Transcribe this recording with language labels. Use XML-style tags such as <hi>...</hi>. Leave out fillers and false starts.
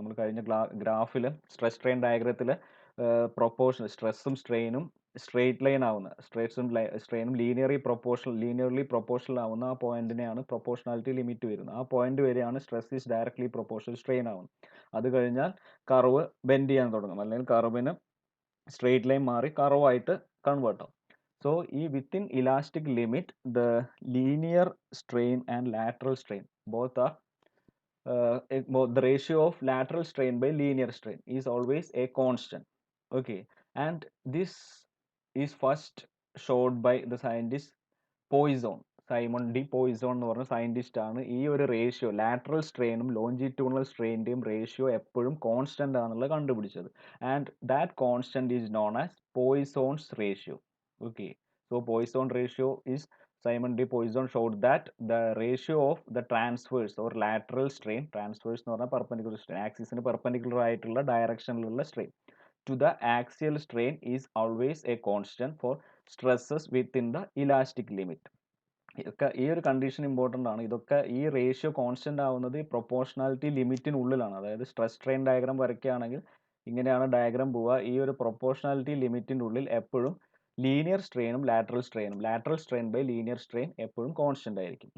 <ml>നമ്മൾ കഴിഞ്ഞ ഗ്രാഫിൽ സ്ട്രെസ് സ്ട്രെയിൻ ഡയഗ്രത്തിൽ സ്ട്രെസ്സും സ്ട്രെയിനും സ്ട്രെയിറ്റ് ലൈൻ ആവുന്ന, സ്ട്രെയിനും ലീനിയർലി പ്രൊപ്പോർഷണൽ ആവുന്ന ആ പോയിന്റിനെയാണ് പ്രൊപ്പോർഷണാലിറ്റി ലിമിറ്റ് വരുന്നത്. ആ പോയിന്റ് വരെയാണ്</ml> <en>stress is directly proportional strain</en> <ml>ആവുന്നത്. അത് കഴിഞ്ഞാൽ കർവ് ബെൻഡ് ചെയ്യാൻ തുടങ്ങും, അല്ലെങ്കിൽ കർവിന് സ്ട്രെയിറ്റ് ലൈൻ മാറി കർവായിട്ട് കൺവേർട്ട് ആവും.</ml> <en>So, within elastic limit, the linear strain and lateral strain both are the ratio of lateral strain by linear strain is always a constant. Okay, and this is first showed by the scientist Poisson.</en> <ml>Simon D Poisson എന്ന് പറഞ്ഞ scientist ആണ് ഈ ഒരു ratio, lateral സ്ട്രെയിനും longitudinal സ്ട്രെയിൻ്റെയും ratio എപ്പോഴും constant ആണെന്നുള്ളത് കണ്ടുപിടിച്ചത്.</ml> <en>And that constant is known as Poisson's ratio.</en> <ml>Okay,</ml> <en>So Poisson ratio is Simon D. Poisson showed that the ratio of the transverse or lateral strain, transverse എന്ന് പറഞ്ഞാൽ perpendicular strain,</en> <ml>ആക്സിസിന് perpendicular ആയിട്ടുള്ള ഡയറക്ഷനിലുള്ള</ml> <en>strain to the axial strain is always a constant for stresses within the elastic limit.</en> <ml>ഇതൊക്കെ ഈ ഒരു condition important ആണ്. ഇതൊക്കെ ഈ ratio constant ആവുന്നത് പ്രൊപ്പോർഷണാലിറ്റി ലിമിറ്റിനുള്ളിലാണ്. അതായത് സ്ട്രെസ് സ്ട്രെയിൻ ഡയഗ്രാം വരയ്ക്കുകയാണെങ്കിൽ ഇങ്ങനെയാണ് ഡയഗ്രാം പോവുക. ഈ ഒരു പ്രൊപ്പോർഷണാലിറ്റി ലിമിറ്റിൻ്റെ ഉള്ളിൽ എപ്പോഴും linear സ്ട്രെയിനും lateral strain by linear strain എപ്പോഴും കോൺസ്റ്റന്റ് ആയിരിക്കും.</ml>